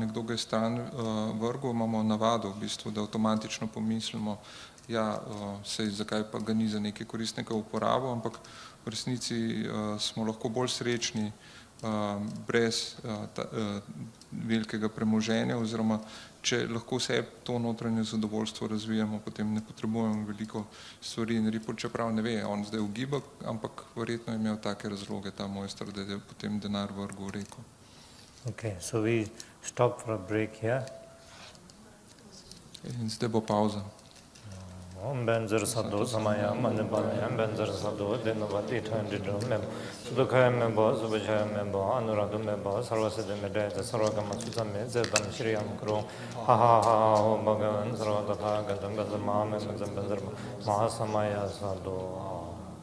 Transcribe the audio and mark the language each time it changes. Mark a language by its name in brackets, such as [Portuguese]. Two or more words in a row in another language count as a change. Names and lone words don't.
[Slovenian] nekdo ga je stran vrgel, imamo navado v bistvu, da avtomatično pomislimo, sej zakaj pa ga ni za nekaj koristnega uporabo, ampak v resnici smo lahko bolj srečni brez velikega premoženja, oziroma če lahko vse to notranje zadovoljstvo razvijamo, potem ne potrebujemo veliko stvari in Rinpoche čeprav ne ve, on zdaj ugiba, ampak verjetno je imel take razloge ta mojster, da je potem denar vrgel v reko. [English] Okay, so we stop for a break here. [Slovenian] In zdaj bo pauza. [Sanskrit] Om Benzer Sadhu Samaya Manipalayam Benzer Sadhu Dinavati Thandidum Mem Sudukhaya Membo Subhachaya Membo Anuradhu Membo Sarvasiddhi Medayata Sarvagama Sutame Zedam Shriyam Kuru Ha Ha Ha Ho Bhagavan Sarvatatha Gadam Benzer Mahamem Benzer Mahasamaya Sadhu